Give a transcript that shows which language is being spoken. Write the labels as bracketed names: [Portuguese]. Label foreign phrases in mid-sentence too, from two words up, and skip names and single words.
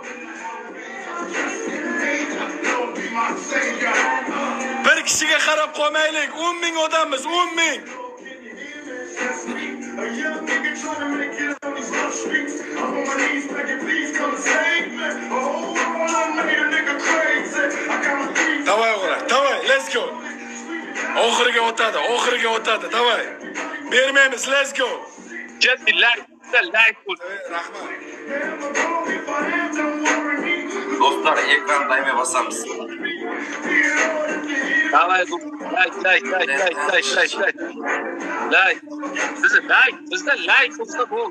[Uzbek] Bir kishiga qarab qolmaylik. 10 ming odammiz, 10 ming. Давай, o'g'lar, давай, [English] let's go. [Uzbek] Oxiriga o'tadi, давай. Bermaymiz, [English] let's go. [Uzbek] Jet like bo'ldi. Rahmat. Do'stlar, ekran daimiy bosamiz. Давай, like. Bizda like bo'lsa bo'ldi.